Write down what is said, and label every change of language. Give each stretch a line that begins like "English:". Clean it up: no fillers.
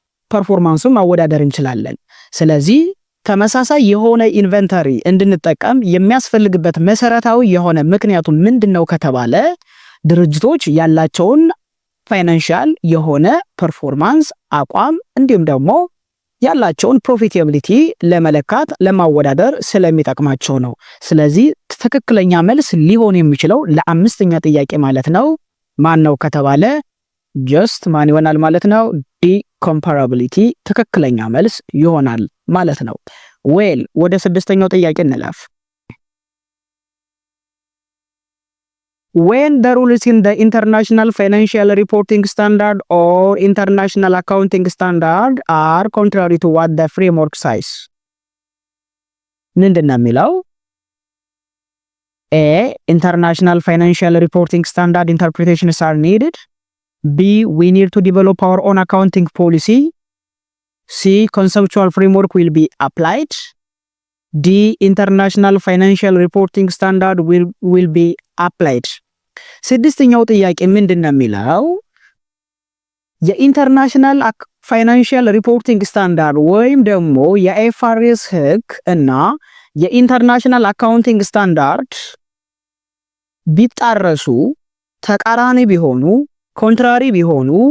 Amharic: ፐርፎርማንሱን ማወዳደር እንችላለን። ስለዚህ ተመሳሳይ የሆነ ኢንቨንተሪ እንድንጠቀም የሚያስፈልግበት መሰረታዊ የሆነ ምክንያቱ ምንድነው ከተባለ ድርጅቶች ያላቸውን ፋይናንሻል የሆነ ፐርፎርማንስ አቋም እንዲሁም ደግሞ ያላቸውን ፕሮፊታቢሊቲ ለመለካት ለማወዳደር ስለሚጠቅማቸው ነው። ስለዚህ ትክክለኛ መልስ ሊሆን የሚችለው ለአምስተኛ ጥያቄ ማለት ነው ማን ነው ከተባለ ጀስት ማን ይሆናል ማለት ነው? ዲ ኮምፓራቢሊቲ ትክክለኛ መልስ ይሆናል ማለት ነው። ዌል ወደ ስድስተኛው ጥያቄ እንለፍ።
English: When the rules in the International Financial Reporting Standard or International Accounting Standard are contrary to what the framework says.
Amharic: ምንድን ነው የሚለው?
English: A. International Financial Reporting Standard interpretations are needed. B. We need to develop our own accounting policy. C. Conceptual framework will be applied. D. International Financial Reporting Standard will be applied.
Amharic: ስድስተኛው ጥያቄ ምንድን ነው የሚለው? የኢንተርናሽናል ፋይናንሻል ሪፖርቲንግ ስታንዳርድ ወይም ደግሞ የአይኤፍአርኤስ ህግ እና የኢንተርናሽናል አካውንቲንግ ስታንዳርድ ቢጣረሱ፣ ተቃራኒ ቢሆኑ፣ ኮንትራሪ ቢሆኑ